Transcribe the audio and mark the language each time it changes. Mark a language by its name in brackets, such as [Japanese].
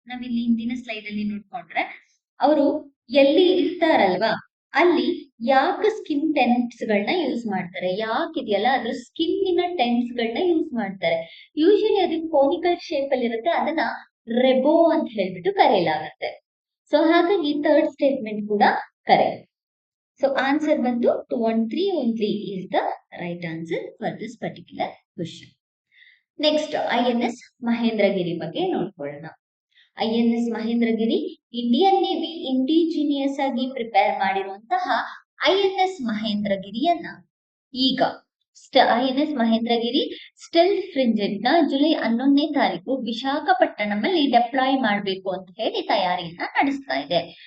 [Kannada] ನಾವಿಲ್ಲಿ ಹಿಂದಿನ ಸ್ಲೈಡ್ ಅಲ್ಲಿ ನೋಡ್ಕೊಂಡ್ರೆ, ಅವರು ಎಲ್ಲಿ ಇರ್ತಾರಲ್ವಾ ಅಲ್ಲಿ ಯಾಕೆ ಸ್ಕಿನ್ ಟೆಂಟ್ಸ್ ಗಳನ್ನ ಯೂಸ್ ಮಾಡ್ತಾರೆ, ಯಾಕಿದೆಯಲ್ಲ ಅದ್ರ ಸ್ಕಿನ್ನಿನ ಟೆಂಟ್ಸ್ ಗಳನ್ನ ಯೂಸ್ ಮಾಡ್ತಾರೆ. ಯೂಶಲಿ ಅದು ಕೋನಿಕಲ್ ಶೇಪ್ ಅಲ್ಲಿ ಇರುತ್ತೆ, ಅದನ್ನ ರೆಬೋ ಅಂತ ಹೇಳ್ಬಿಟ್ಟು ಕರೆಯಲಾಗತ್ತೆ. ಸೊ ಹಾಗಾಗಿ ಥರ್ಡ್ ಸ್ಟೇಟ್ಮೆಂಟ್ ಕೂಡ ಕರೆಕ್ಟ್. [English] So answer ಬಂದು 213 only is the right answer for this particular question. [Kannada] Next INS Mahendragiri ಬಗ್ಗೆ ನೋಡ್ಕೊಳ್ಳೋಣ. INS Mahendragiri Indian navy indigenous ಆಗಿ ಪ್ರಿಪೇರ್ ಮಾಡಿರುವಂತಹ INS ಮಹೇಂದ್ರಗಿರಿಯನ್ನ ಈಗ INS ಮಹೇಂದ್ರಗಿರಿ ಸ್ಟೆಲ್ತ್ ಫ್ರಿಗೇಟ್ ನ ಜುಲೈ 11ನೇ ತಾರೀಕು ವಿಶಾಖಪಟ್ಟಣಂನಲ್ಲಿ ಡೆಪ್ಲಾಯ್ ಮಾಡಬೇಕು ಅಂತ ಹೇಳಿ ತಯಾರಿಯನ್ನ ನಡೆಸ್ತಾ ಇದೆ.